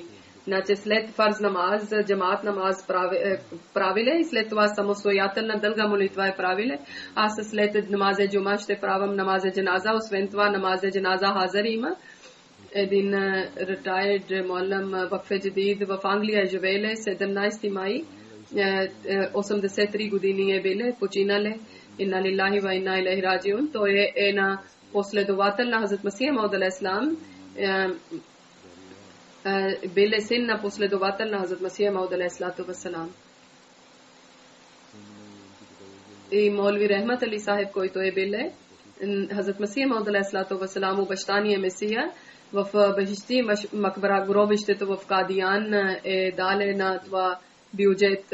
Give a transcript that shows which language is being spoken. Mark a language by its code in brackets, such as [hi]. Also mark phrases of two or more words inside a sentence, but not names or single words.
[bg] Значи след фарз намаз, джамаат намаз правиле и след това самостоятелна дълга молитва е правиле. Аз след [ur] نمازِ جمعہ [bg] ще правам [ur] نمازِ جنازہ, [bg] освен това [ur] نمازِ جنازہ حاضر [bg] има. Един retired [ur] معلم وقفِ جدید [bg] в Англия живееле, 17 май, 83 години е биле, починале. [ar] إنا لله وإنا إليه راجعون. [bg] Той е на последовател на Хазрат Масих Мауд алейхиссалам. Бил е син на последовател на Хазрат Масих Мауд алейхиссалам. И Молви Рехмат Али Сахиб, който е бил Хазрат Масих Мауд алейхиссалам, обещания Месия в Бехишти Макбара, гробището в Кадиян е дале на това бюджет.